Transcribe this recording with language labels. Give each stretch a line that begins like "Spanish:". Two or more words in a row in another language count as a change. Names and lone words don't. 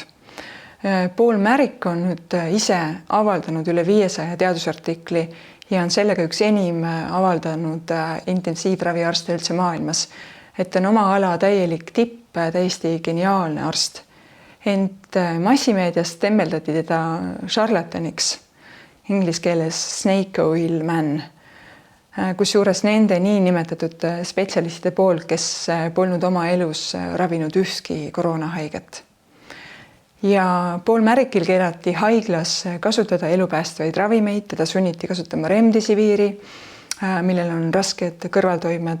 Estonian: Paul Marik on nüüd ise avaldanud üle 500 teadusartikli ja on sellega üks enim avaldanud intensiivraviarste üldse maailmas, et on oma ala täielik tipp, täiesti geniaalne arst. Ent massimeedias temmeldati teda šarlataniks, inglise keeles
English: snake oil man,
Estonian: kusjuures nende niinimetatud spetsialistide poolt, kes polnud oma elus ravinud ühtki koroonahaiget. Ja Paul Marikil keelati haiglas kasutada elupäästvaid ravimeid, teda sunniti kasutama remdesiviiri, millel on rasked kõrvaltoimed.